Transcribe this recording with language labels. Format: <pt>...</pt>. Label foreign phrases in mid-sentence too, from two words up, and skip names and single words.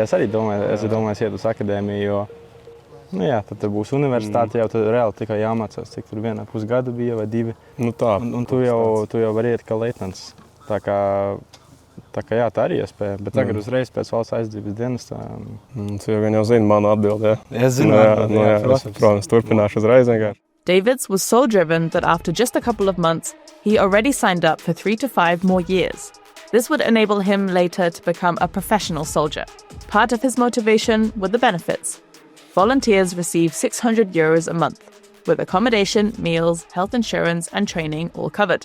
<lv>Es arī domāju, iet uz akadēmiju, jo tad būs universitāte, jau tad reāli tikai jāmācās, cik tur vienā pusgada bija vai 2. Tā. Un tu jau vari iet kā leitnants. Tā kā jā, tā arī iespēja, bet tagad uzreiz pēc valsts aizsardzības dienas tā... Tu jau zini manu atbildi, jā? Es zinu atbildi, jā. Protams, turpināšu uzreiz vienkārši.</lv> <en>Deivids was so driven that after just a couple of months, he already signed up for 3 to 5 more years. This would enable him later to become a professional soldier. Part of his motivation were the benefits. Volunteers receive €600 a month, with accommodation, meals, health insurance, and training all covered.</en>